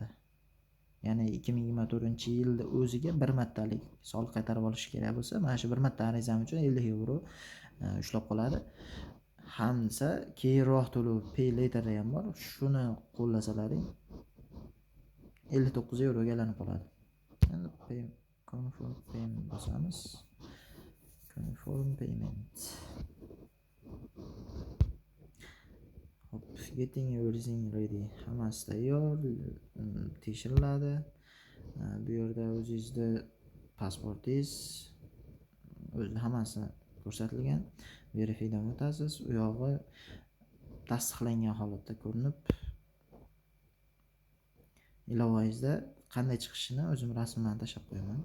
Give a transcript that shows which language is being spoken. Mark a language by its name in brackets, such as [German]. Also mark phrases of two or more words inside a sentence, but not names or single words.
[Uzbek] Ya'ni 2024-yilda o'ziga bir martalik soliq qaytarib olish kerak bo'lsa, mana shu bir marta arizam uchun 50 euro ushlab qoladi. Hamsa keyinroq to'lov [English] pay later [Uzbek] ham bor. Shuni qo'llasalaring 59 euroga aylanib qoladi. Endi [English] confirm payment [Uzbek] bosamiz. [English] Confirm payment. Hop, getting everything ready. [Uzbek] Hammasi tayyor, tekshiriladi. Bu yerda o'zingizning pasportingiz, hammasi ko'rsatilgan. Verifydan o'tasiz. U yog'i tasdiqlangan holatda ko'rinib, ilovangizda qanday chiqishini o'zim rasmlarni tashlab qo'yaman.